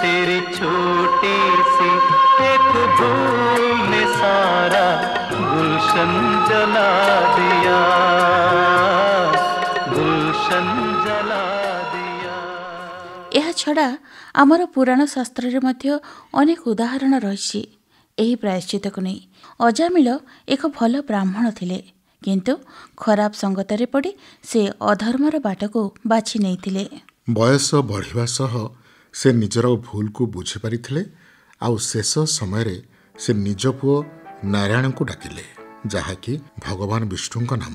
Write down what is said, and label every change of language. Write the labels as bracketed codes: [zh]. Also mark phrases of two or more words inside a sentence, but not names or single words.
[hi] तेरी छोटी सी एक भूल ने सारा गुलशन जला दिया, गुलशन जला दिया। [or] ଏହା ଛଡ଼ା ଆମର ପୁରାଣ ଶାସ୍ତ୍ରରେ ମଧ୍ୟ ଅନେକ ଉଦାହରଣ ରହିଛି ଏହି ପ୍ରାୟଶ୍ଚିତକୁ ନେଇ। ଅଜାମିଳ ଏକ ଭଲ ବ୍ରାହ୍ମଣ ଥିଲେ, କିନ୍ତୁ ଖରାପ ସଙ୍ଗତରେ ପଡ଼ି ସେ ଅଧର୍ମର ବାଟକୁ ବାଛି ନେଇଥିଲେ। ବୟସ ବଢ଼ିବା ସହ ସେ ନିଜର ଭୁଲକୁ ବୁଝିପାରିଥିଲେ ଆଉ ଶେଷ ସମୟରେ ସେ ନିଜ ପୁଅ ନାରାୟଣଙ୍କୁ ଡାକିଲେ, ଯାହାକି ଭଗବାନ ବିଷ୍ଣୁଙ୍କ ନାମ।